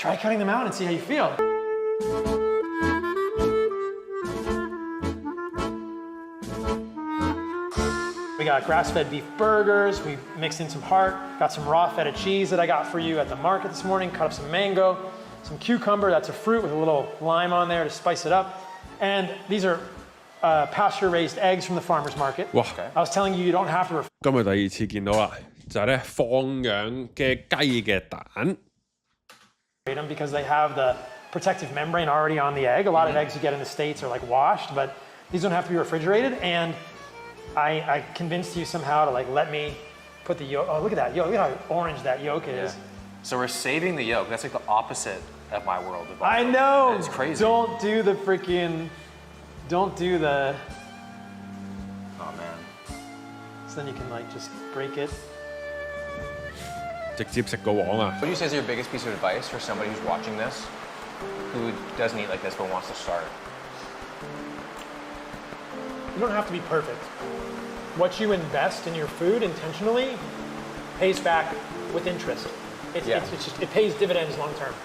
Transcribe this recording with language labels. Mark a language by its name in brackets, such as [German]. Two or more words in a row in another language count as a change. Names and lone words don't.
[English] try cutting them out and see how you feel. We got grass-fed beef burgers, we mixed in some heart, got some raw feta cheese that I got for you at the market this morning, cut up some mango, some cucumber, that's a fruit with a little lime on there to spice it up. And these are pasture-raised eggs from the farmer's market. 哇！ I was telling you, you don't have to [Cantonese] 今日第二次見到啦，就係咧放養嘅雞嘅蛋。 [English] refrigerate them because they have the protective membrane already on the egg. A lot of eggs you get in the States are like washed, but these don't have to be refrigerated. And I convinced you somehow to like let me put the yolk. Oh, look at that yolk. Look at how orange that yolk is. So we're saving the yolk. That's like the opposite of my world. I know. It's crazy. Don't do the. Oh man. So then you can like just break it. [Cantonese] 直接食個黃啊！ [English] What do you say is your biggest piece of advice for somebody who's watching this, who doesn't eat like this but wants to start? You don't have to be perfect. What you invest in your food intentionally pays back with interest. It's just, it pays dividends long term.